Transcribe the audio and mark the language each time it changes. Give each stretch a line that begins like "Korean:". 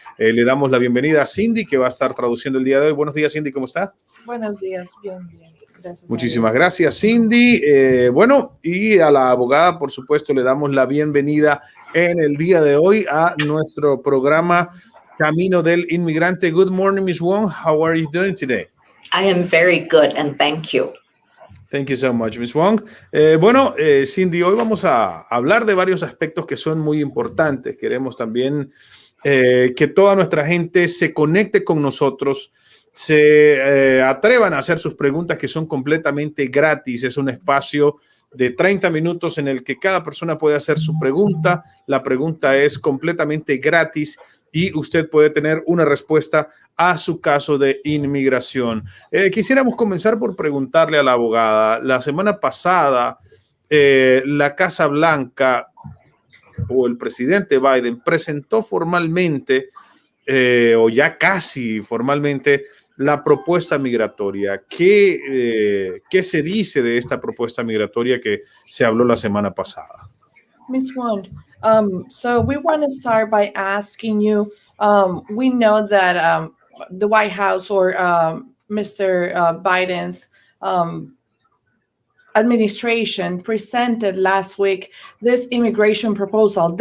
Spanish: Le damos la bienvenida a Cindy, que va a estar traduciendo el día de hoy. Buenos días, Cindy, ¿cómo está? Buenos días, bien. Gracias. Muchísimas gracias, Cindy. Bueno, y a la abogada, por supuesto, le damos la bienvenida en el día de hoy a nuestro programa Camino del Inmigrante.
English: Good morning, Ms. Wong. How are you doing today? I am very good, and thank you. Thank you so much, Ms. Wong.
Spanish: Cindy, hoy vamos a hablar de varios aspectos que son muy importantes. Queremos también que toda nuestra gente se conecte con nosotros, se atrevan a hacer sus preguntas, que son completamente gratis. Es un espacio de 30 minutos en el que cada persona puede hacer su pregunta. La pregunta es completamente gratis y usted puede tener una respuesta a su caso de inmigración. Quisiéramos comenzar por preguntarle a la abogada. La semana pasada, la Casa Blanca o el presidente Biden presentó formalmente, o ya casi formalmente, la propuesta migratoria. ¿Qué se dice de esta propuesta migratoria que se habló la semana pasada?
English: Ms. Wong, so we want to start by asking you, we know that the White House or Mr. Biden's administration presented last week this immigration proposal.